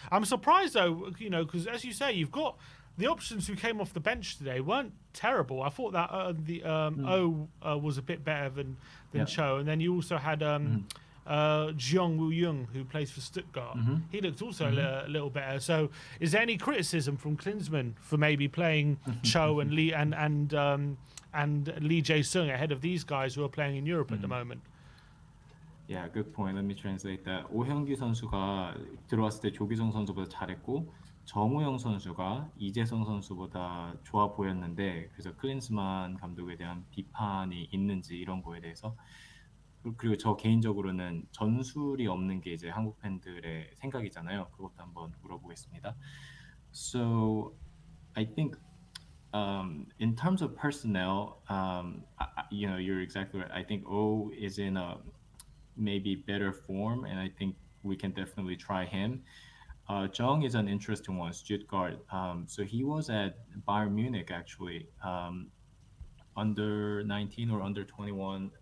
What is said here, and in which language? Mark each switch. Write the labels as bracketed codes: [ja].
[en] I'm surprised though, because as you say, you've got the options who came off the bench today weren't terrible. I thought that O was a bit better than Cho, and then you also had Jeong Woo-young, who plays for Stuttgart. He looked also a little better. So is there any criticism from Klinsmann for maybe playing Cho and Lee and Lee Jae-sung ahead of these guys who are playing in Europe at the moment? Yeah, good point. Let me translate that. [ko] 오형규 선수가 들어왔을 때 조규성 선수보다 잘했고 정우영 선수가 이재성 선수보다 좋아 보였는데, 그래서 클린스만 감독에 대한 비판이 있는지 이런 거에 대해서, 그리고 저 개인적으로는 전술이 없는 게 이제 한국 팬들의 생각이잖아요. 그것도 한번 물어보겠습니다. [en] So I think in terms of personnel, you're exactly right. I think O is in a maybe better form, and I think we can definitely try him. Jung is an interesting one, Stuttgart. So he was at Bayern Munich actually, under 19 or under 21.